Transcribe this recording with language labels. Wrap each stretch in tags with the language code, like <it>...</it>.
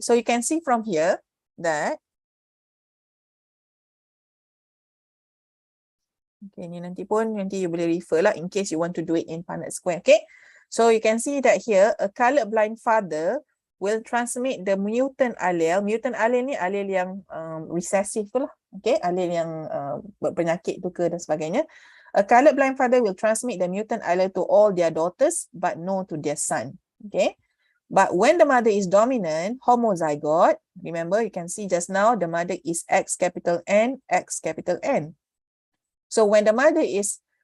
<en>So you can see from here that okay,</en> <ms>ni nanti you boleh refer lah</ms> <en>in case you want to do it in Punnett square. Okay. So you can see that here a colorblind father will transmit the mutant allele.</en> <ms>Mutant allele ni allele yang recessive tu lah. Okay. Allele yang berpenyakit tu ke dan sebagainya.</ms> <en>A colorblind father will transmit the mutant allele to all their daughters but no to their son. Okay. But when the mother is dominant, homozygote, remember you can see just now the mother is X capital N, X capital N. So when the mother is</en>